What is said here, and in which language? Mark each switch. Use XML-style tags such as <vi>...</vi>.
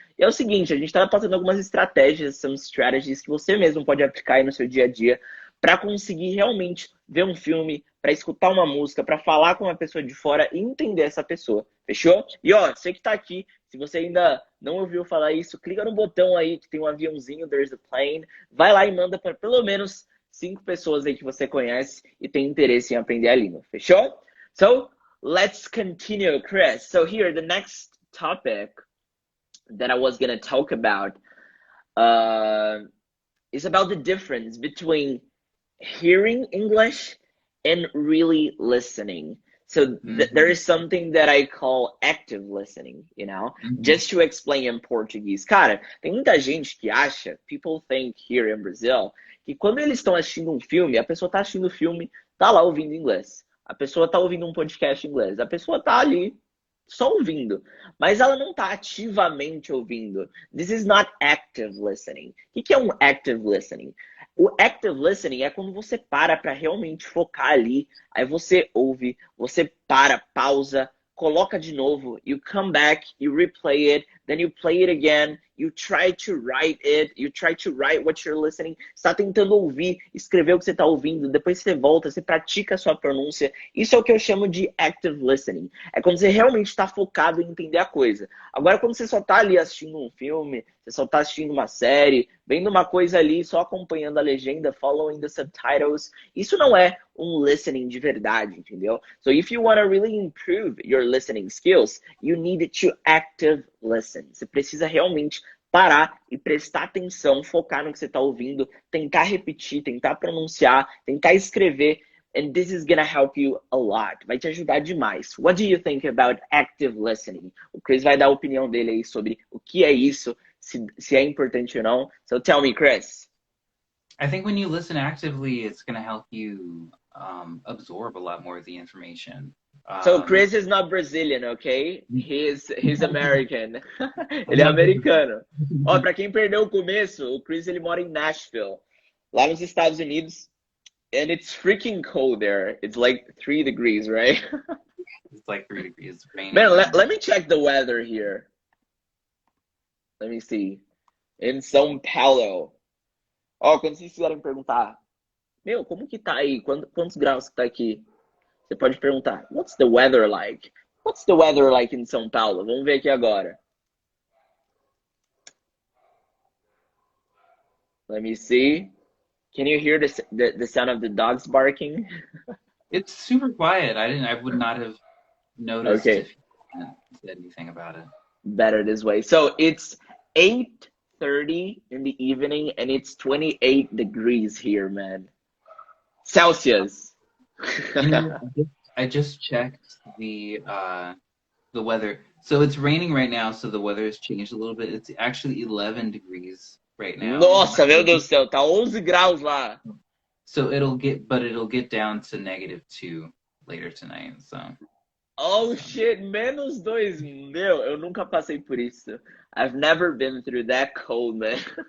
<pt>E é o seguinte, a gente está passando algumas estratégias,</pt> <en>some strategies</en> <pt>que você mesmo pode aplicar aí no seu dia a dia para conseguir realmente ver um filme, para escutar uma música, para falar com uma pessoa de fora e entender essa pessoa. Fechou? E ó, você que está aqui, se você ainda não ouviu falar isso, clica no botão aí que tem um aviãozinho,</pt> <en>there's a plane.</en> <pt>Vai lá e manda para pelo menos 5 pessoas aí que você conhece e tem interesse em aprender a língua. Fechou?</pt> <en>So, let's continue, Chris. So here, the next topic that I was going to talk about is about the difference between hearing English and really listening. So there is something that I call active listening, you know, just to explain in Portuguese.</en> <pt>Cara, tem muita gente que acha,</pt> <en>people think here in Brazil,</en> <pt>que quando eles estão assistindo um filme, a pessoa tá assistindo o filme, tá lá ouvindo inglês. A pessoa tá ouvindo um podcast em inglês. A pessoa tá ali só ouvindo, mas ela não tá ativamente ouvindo.</pt> <en>This is not active listening.</en> <pt>O que é um active listening? O active listening é quando você para realmente focar ali, aí você ouve, você para, pausa, coloca de novo,</pt> <en>you come back, you replay it, then you play it again, you try to write it, you try to write what you're listening.</en> <pt>Você está tentando ouvir, escrever o que você está ouvindo, depois você volta, você pratica a sua pronúncia. Isso é o que eu chamo de active listening. É quando você realmente está focado em entender a coisa. Agora, quando você só está ali assistindo um filme, você só está assistindo uma série, vendo uma coisa ali, só acompanhando a legenda,</pt> <en>following the subtitles,</en> <pt>isso não é um listening de verdade, entendeu?</pt> <en>So if you want to really improve your listening skills, you need to active listen.</en> <pt>Você precisa realmente parar e prestar atenção, focar no que você está ouvindo, tentar repetir, tentar pronunciar, tentar escrever.</pt> <en>And this is gonna help you a lot.</en> <pt>Vai te ajudar demais.</pt> <en>What do you think about active listening?</en> <pt>O Chris vai dar a opinião dele aí sobre o que é isso, se é importante ou não.</pt> <en>So tell me, Chris. I think when you listen actively, it's going to help you absorb a lot more of the information. So Chris is not Brazilian, okay? He's American.</en> <pt>Ele é</pt> <en>not</en> <pt>americano. Ó, pra quem perdeu o começo, o Chris ele mora em Nashville, lá nos Estados Unidos,</pt> <en>and it's freaking cold there. It's like 3 degrees, right? It's like 3 degrees. Raining. Man, let me check the weather here. Let me see. In São Paulo.</en> <pt>Ó, quando vocês quiserem perguntar, meu, como que tá aí? Quantos graus que tá aqui? Você pode perguntar,</pt> <en>what's the weather like? What's the weather like in São Paulo?</en> <pt>Vamos ver aqui agora.</pt> <en>Let me see. Can you hear the sound of the dogs barking? It's super quiet. I would not have noticed Okay. if you hadn't said anything about it. Better this way. So it's 8:30 in the evening and it's 28 degrees here, man. Celsius. You know, I just checked the weather. So it's raining right now, so the weather has changed a little bit. It's actually 11 degrees right now.</en> <pt>Nossa, meu Deus do céu, tá 11 graus lá.</pt> <en>So it'll get down to -2 later tonight. So Oh shit, -2.</en> <pt>Meu, eu nunca passei por isso.</pt> <en>I've never been through that cold, man.</en>